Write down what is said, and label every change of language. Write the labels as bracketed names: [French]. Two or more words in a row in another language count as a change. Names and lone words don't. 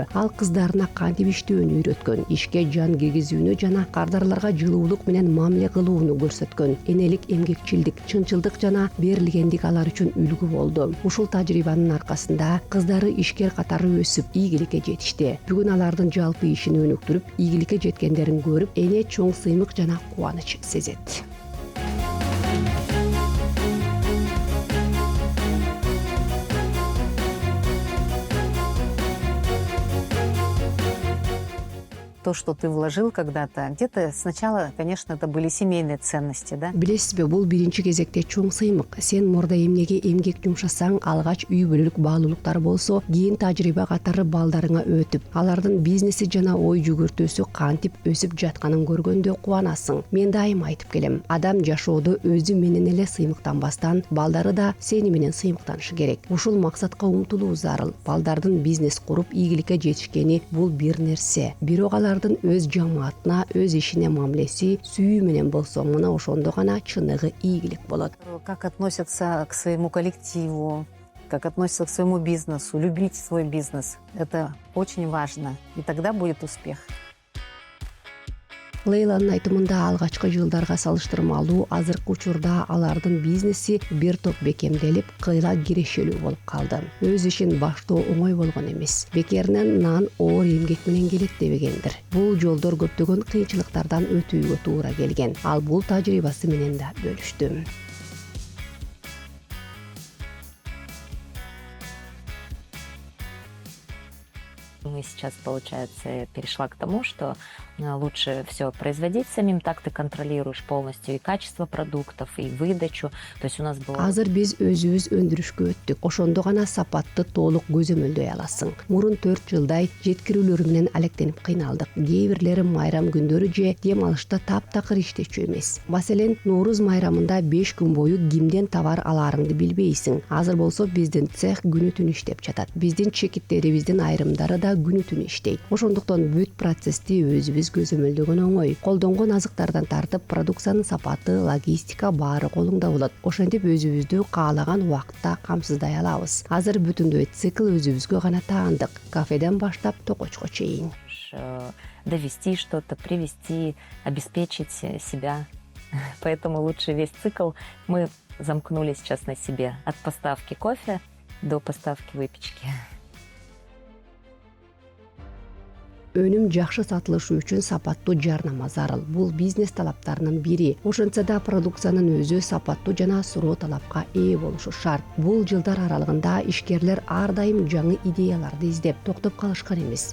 [Kyrgyz] Ал кыздарына кантип иштөөнү үйрөткөн, ишке жан киргизүүнү жана кардарларга жылуулук менен мамиле кылууну көрсөткөн. Энелик, эмгекчилдик, чынчылдык жана берилгендик алар үчүн үлгү болду. Ушул тажрыйбанын аркасында кыздары ишкер катары өсүп, ийгиликке жетишти. Бүгүн алардын жалпы ишин өнүктүрүп, ийгиликке жеткендерин көрүп, эне чоң сыймык жана кубаныч сезет. [Russian] То, что ты вложил когда-то, где-то сначала, конечно, это были семейные ценности, да? [Kyrgyz] Билесизби, бул биринчи кезекте чоң сыймык. Сен мурда эмнеге эмгек жумшасаң, алгач үй бүлөлүк баалуулуктар болсо, кийин тажрыйба катары балдарыңа өтүп, алардын бизнеси жана ой жүгүртүүсү кантип өсүп жатканын көргөндө кубанасың. Мен дайым айтып келем, адам жашоодо өзү менен эле сыймыктанбастан, балдары да сени менен сыймыктанышы керек. Ушул максатка умтулуу зарыл. Балдардын бизнес куруп ийгиликке жетишкени бул бир нерсе. Бирок алардын өз жамаатына, өз ишине мамилеси сүйүү менен болсо, мына ошондо гана чыныгы ийгилик болот. [Russian] Как относятся к своему коллективу, как относятся к своему бизнесу, любить свой бизнес. Это очень важно, и тогда будет успех. [Kyrgyz] Лейланын айтымында алгачкы жылдарга салыштырмалуу азыркы учурда алардын бизнеси бир топ бекемделип, кыйла кирешелүү болуп калды. Өз ишин баштоо оңой болгон эмес. Бекеринен нан оор эмгек менен келет дебегендир. Бул жолдор көптөгөн кыйынчылыктардан өтүүгө туура келген. Ал бул тажрыйбасы менен да бөлүштү. [Russian] Мы сейчас, получается, перешла к тому, что лучше все производить самим, так ты контролируешь полностью и качество продуктов, и выдачу. То есть у нас было... [Kyrgyz] Азыр биз өзүбүз өндүрүшкө өттүк. Ошондо гана сапатты толук көзөмөлдөй аласың. Мурун 4 жылдай жеткирүүлөр менен алектенип кыйналдык. Кээ бирлери майрам күндөрү же дем алышта таптакыр иштечү эмес. Маселен, Нооруз майрамында 5 күн бою кимден товар алаарыңды билбейсиң. Азыр болсо биздин цех күнү түн иштеп жатат. Биздин чекиттерибиздин айрымдары да күнү түн иштейт. Ошондуктан бүт процессти өзүбүз көзөмөлдөгөн оңой. Колдонгон азыктардан тартып, продукциянын сапаты, логистика баары колуңда болот. Ошентип өзүбүздү каалаган убакытта камсыздай алабыз. Азыр бүтүндөй цикл өзүбүзгө гана таандык. Кафеден баштап токочко чейин. [Russian] Довести что-то, привести, обеспечить себя. Поэтому лучше весь цикл мы замкнули сейчас на себе. От поставки кофе до поставки выпечки. [Kyrgyz] Өнүм жакшы сатылышы үчүн сапаттуу жарнама зарыл. Бул бизнес талаптарынын бири. Ошентсе да продукциянын өзү сапаттуу жана суроо талапка ээ болушу шарт. Бул жылдар аралыгында ишкерлер ар дайым жаңы идеяларды издеп, токтоп калышкан эмес.